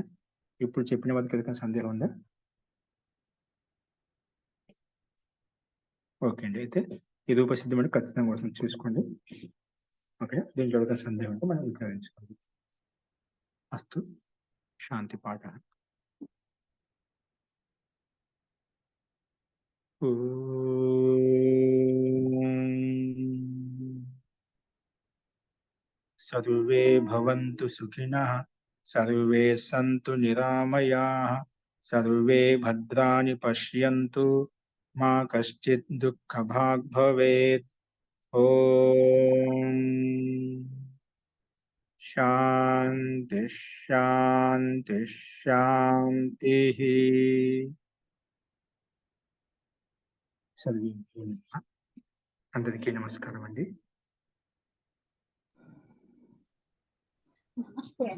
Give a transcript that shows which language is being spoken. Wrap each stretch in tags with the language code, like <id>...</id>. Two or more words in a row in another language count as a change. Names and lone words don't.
<te>ఇప్పుడు చెప్పిన వారికి ఏదైనా సందేహం ఉందా? ఓకే అండి. అయితే ఈ రూపసిద్ధి మనం ఖచ్చితంగా కోసం చూసుకోండి. ఓకే, దీంట్లో ఏదైనా సందేహం ఉంటే మనం విచారించుకోండి. అస్తు శాంతి పాఠ.</te> <sa>सर्वे भवन्तु सुखिनः, सर्वे सन्तु निरामयाः, सर्वे भद्राणि पश्यन्तु, मा कश्चित् दुःखभाग् भवेत्. ओम शांति शांति शांतिः.</sa> <te>అందరికీ నమస్కారం అండి. నమస్తే.</te>